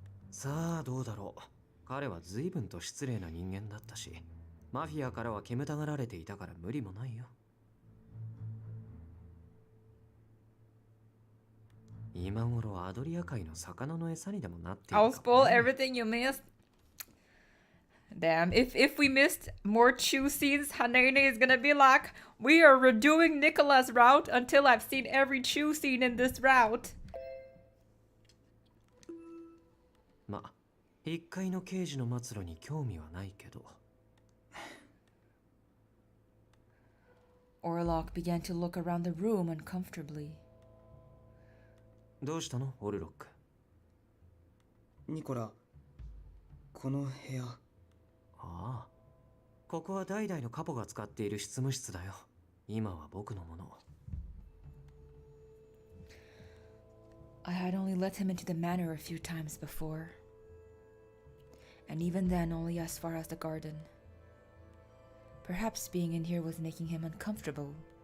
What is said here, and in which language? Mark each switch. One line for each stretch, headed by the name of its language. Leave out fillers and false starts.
Japanese: さあどうだろう。彼は随分と失礼な人間だったし、マフィアからは煙たがられていたから無理もないよ。今頃アドリア海の魚の餌にでもなっているかもね。
English: I'll spoil everything you missed. Damn, if we missed more chew scenes, Hanene is gonna be like, we are redoing Nicola's route until I've seen every chew scene in this route.
Japanese: まあ、一階の刑事の末路に興味はないけど。
English: Orlok began to look around the room uncomfortably.
Japanese: どうしたの、オルロック？ニコラ、この部屋。ああ、ここは代々のカポが使っている執務室だよ。今は僕のもの。
English: I had only let him into the manor a few times before, and even then only as far as the garden. Perhaps being in here was making him uncomfortable.